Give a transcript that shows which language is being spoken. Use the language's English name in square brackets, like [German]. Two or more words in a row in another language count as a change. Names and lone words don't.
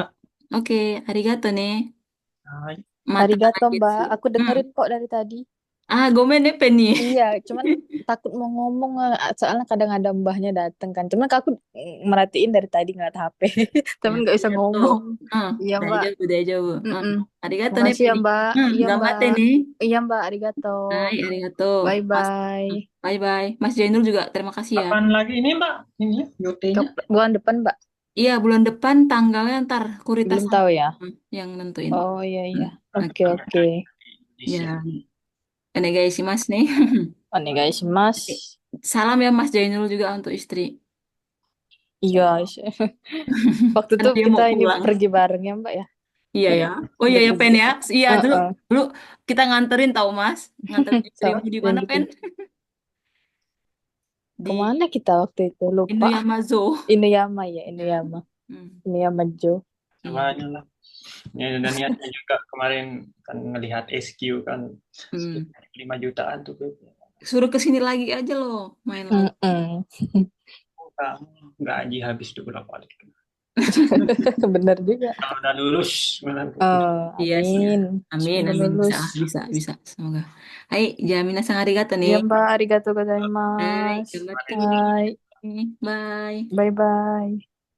[Indonesian] Oke, arigato nih. Hai. Mata Arigato, Mbak. desu. Aku dengerin kok dari tadi. Gomen nih Penny. Iya, cuman takut mau ngomong soalnya kadang ada mbahnya dateng kan. Cuman aku merhatiin dari tadi ngeliat HP, tapi Ya, nggak bisa arigato. ngomong. Iya, Mbak. Daijoubu. Mm-mm. Arigato nih Makasih ya, Penny. Mbak. Iya, Gamate Mbak. nih. Iya, Mbak. Arigato. [Japanese] はい、ありがとう. [Indonesian] Mas, Bye-bye. bye-bye. Mas Jainul juga terima kasih ya. Kapan lagi ini Mbak? Ini ya, Ke UT-nya? bulan depan, Mbak. Iya, bulan depan tanggalnya ntar Kuritas Belum sama tahu ya. yang nentuin. Oh, iya, iya. Hmm. Oke, oke. Indonesia. Ya, onegaishimasu nih. Oke. Onegaishimasu. Salam ya Mas Jainul juga untuk istri. Iya, waktu Karena itu dia kita mau ini pulang. pergi bareng ya, Mbak ya. Iya ya. Oh iya ya Pen Bertiga. ya. Iya dulu Heeh. dulu kita nganterin tahu Mas. Nganterin Sama istrimu di yang mana gitu. Pen? Di Kemana kita waktu itu? Lupa. Inuyama Zoo. Inuyama ya, Ya. Inuyama. Hmm. Inuyama Jo. Iya. Semuanya lah. Ya, dan niatnya juga kemarin kan ngelihat SQ kan Hmm. 5 jutaan tuh. Suruh kesini lagi aja loh, main lagi. Mm-mm. Kamu gaji habis tuh berapa kali. Bener juga. Kalau udah lulus, benar. Iya sih. Amin. Amin, Semoga amin. Bisa, lulus. bisa. Semoga. Hai, [Japanese] 皆さんありがとう [Indonesian] nih. Iya, Mbak. Arigato Hai, gozaimasu. gambatte Hai. nih. Bye. Bye-bye.